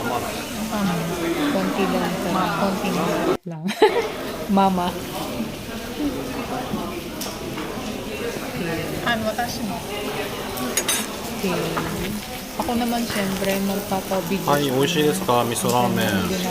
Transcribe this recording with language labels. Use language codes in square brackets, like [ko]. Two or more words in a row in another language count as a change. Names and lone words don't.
[tl] Konti lang. Konti lang. Mama. [ja] 私も. [tl] Okay. Ako naman, syempre, magpapabigay. [ja] はい、美味しいですか味噌ラーメン。